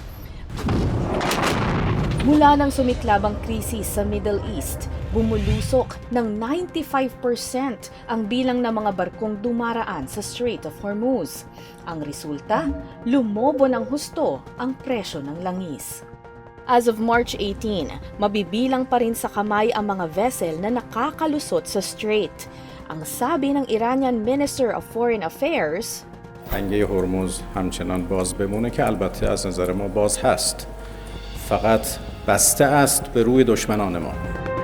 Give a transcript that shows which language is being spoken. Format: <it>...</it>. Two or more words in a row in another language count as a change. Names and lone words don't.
<tl>Mula nang sumiklab ang krisis sa Middle East, bumulusok ng 95% ang bilang ng mga barkong dumaraan sa Strait of Hormuz. Ang resulta, lumobo ng husto ang presyo ng langis.</tl> <en>As of March 18,</en> <tl>mabibilang pa rin sa kamay ang mga vessel na nakakalusot sa strait. Ang sabi ng</tl> <en>Iranian Minister of Foreign Affairs,</en> <fa>تنگه هرمز همچنان باز بمونه که البته از نظر ما باز هست. فقط بسته است به روی دشمنان ما.</fa>